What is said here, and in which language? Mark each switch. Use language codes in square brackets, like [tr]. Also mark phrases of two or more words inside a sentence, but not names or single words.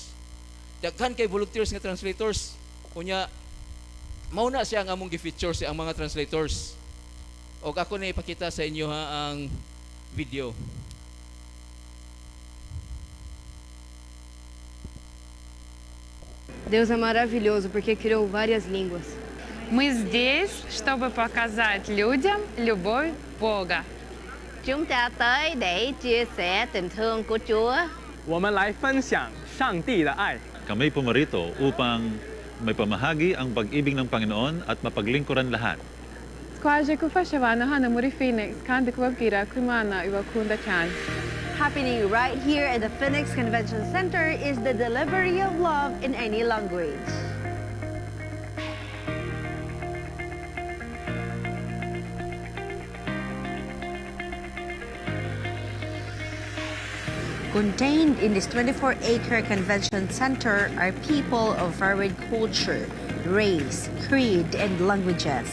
[ceb] Daghan kay volunteers nga translators. Kunya mao na siya ang among gi-feature si ang mga translators. Og ako na ipakita sa inyo ha ang video. [pt] Deus é maravilhoso porque criou várias línguas. [ru] Мы здесь, чтобы показать людям любовь Бога. [vi] Chúng ta tới để chia sẻ tình thương của Chúa. [zh] 我们来分享上帝的爱。 [tl] Kami pumarito upang may pamahagi ang pag-ibig ng Panginoon at mapaglingkuran lahat. [rw] Skwaje kufashawano hana muri Phoenix kandi kubabwira ko Imana ibakunda cyane. [en] Happening right here at the Phoenix Convention Center is the delivery of love in any language. Contained in this 24-acre convention center are people of varied culture, race, creed, and languages.